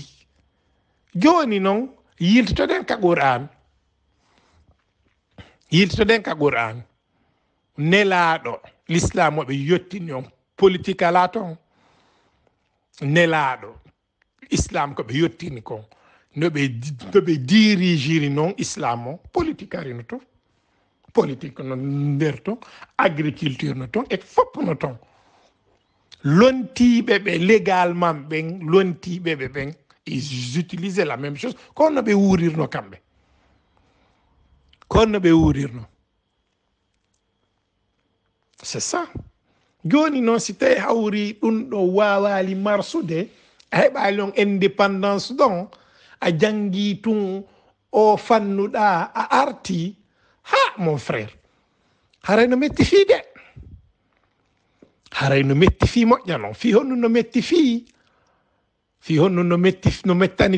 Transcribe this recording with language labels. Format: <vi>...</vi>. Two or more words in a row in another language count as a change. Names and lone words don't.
<ff>Joni noon yiltotoɗen ka Qur'an, nelaɗo l'islam o ɓe yettini on politique ala ton, nelaɗo islam ko ɓe yettini kon no ɓe dirigiri noon islam o, politique ari no ton, politique no nder ton, agriculture no ton, et fopp no ton, lontiɓe ɓe légalement ɓen, lontiɓe ɓe ɓen,</ff> <fr>ils utilisaient la même chose,</fr> <ff>kono no ɓe wuurirno kamɓe, kono no ɓe wuurirno,</ff> <fr>c'est ça.</fr> <ff>Joni noon si tawi hawri ɗum ɗo wawali marsude, a heɓali on indépendance ɗon, a jangi tun o fannuɗa, a arti, ha</ff> <fr>mon frère,</fr> <ff>haray no metti fi de, haray no metti fi moƴƴa noon, fi honno no metti fi honno no mettani</ff>